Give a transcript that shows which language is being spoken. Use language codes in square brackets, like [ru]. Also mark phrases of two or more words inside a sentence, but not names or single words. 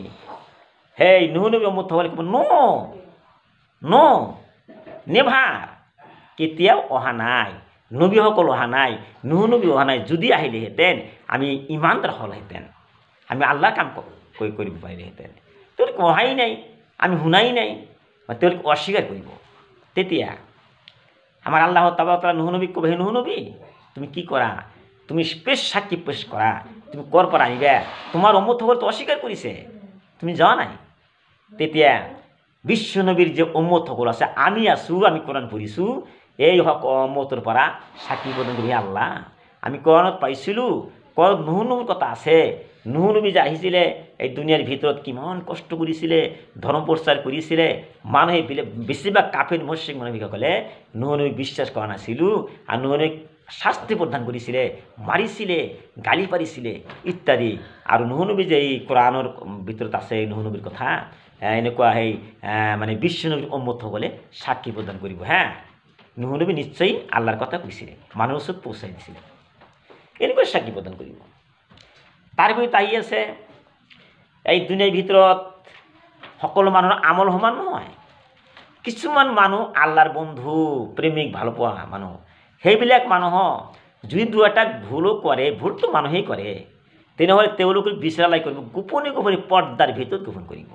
[as] সেই নূহ নবী উম্মতসকলে ক'ব, [en] no never, [as] কেতিয়াও অহা নাই, নবীসকল অহা নাই, নূহ নবী অহা নাই। যদি আহিলেহেঁতেন আমি ইমানদাৰ হ'লহেঁতেন, আমি আল্লাহৰ কাম কৰিব পাৰিলেহেঁতেন। তেওঁলোক অহাই নাই, আমি শুনাই নাই, তেওঁলোক অস্বীকাৰ কৰিব। তেতিয়া আমাৰ আল্লাহ তাবাৰক তাআলা নূহ নবীক ক'ব, হে নূহ নবী, তুমি কি কৰা? তুমি পেশ সাক্ষী পেশ কৰা, তুমি ক'ৰ পৰা আনিবা? তোমাৰ উম্মতসকলতো অস্বীকাৰ কৰিছে, তুমি যোৱা নাই। তেতিয়া বিশ্ব নবীৰ যে উম্মতসকল আছে, আমি আছোঁ, আমি কোরআন পঢ়িছোঁ, এই উম্মতৰ পৰা সাক্ষী প্ৰদান কৰি, আল্লাহ আমি কোরআনত পাইছিলোঁ, কোরআনত নূহ নবীৰ কথা আছে, নূহ নবী যে আহিছিলে, এই দুনিয়াৰ ভিতৰত কিমান কষ্ট কৰিছিলে, ধৰ্ম প্ৰচাৰ কৰিছিলে, মানুহে বেছিভাগ কাফিৰ মুশৰিক মানুহসকলে নূহ নবীক বিশ্বাস কৰা নাছিলোঁ, আৰু নূহ নবীক শাস্তি প্ৰদান কৰিছিলে, মাৰিছিলে, গালি পাৰিছিলে ইত্যাদি। আৰু নূহ নবী যে এই কোরআনৰ ভিতৰত আছে নূহ নবীৰ কথা, এনেকুৱা সেই মানে বিশ্ব নবীৰ উম্মতসকলে সাক্ষী প্ৰদান কৰিব, হ্যাঁ নূহ নবী নিশ্চয়ই আল্লাহৰ কথা কৈছিলে, মানুহৰ ওচৰত পহুঁচাই দিছিলে, এনেকুৱা সাক্ষী প্ৰদান কৰিব। তাৰ ভিতৰত আহি আছে, এই দুনিয়াৰ ভিতৰত সকলো মানুহৰ আমল সমান নহয়। কিছুমান মানুহ আল্লাহৰ বন্ধু, প্ৰেমিক, ভালপোৱা মানুহ, সেইবিলাক মানুহক যদি দু এটা ভুলো কৰে, ভুলটো মানুহেই কৰে, তেনেহ'লে তেওঁলোকক বিচাৰাই কৰিব, গোপনে গোপনে পৰ্দাৰ ভিতৰত গোপন কৰিব।